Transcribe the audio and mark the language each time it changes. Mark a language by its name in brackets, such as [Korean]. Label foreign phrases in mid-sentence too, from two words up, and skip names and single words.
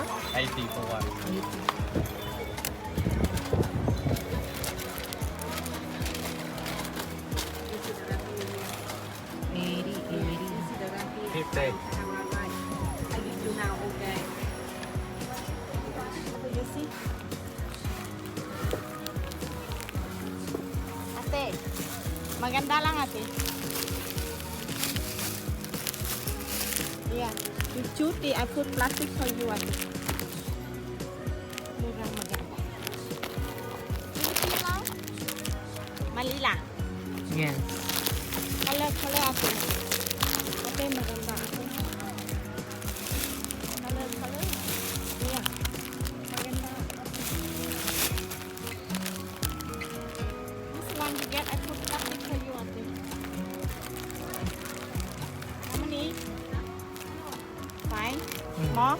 [English] 80 for one. [Filipino] Eri, eri. 50. Ate, maganda lang ate. [English] Yeah, with cutie, I put plastic for you ate. [Filipino] Murang maganda. Mali lang. [English] Yes. [Filipino] Color ate. Ate, maganda ate. [English] Color. Yeah, maganda. This one you get, I put plastic for you ate. How many? Fine. More?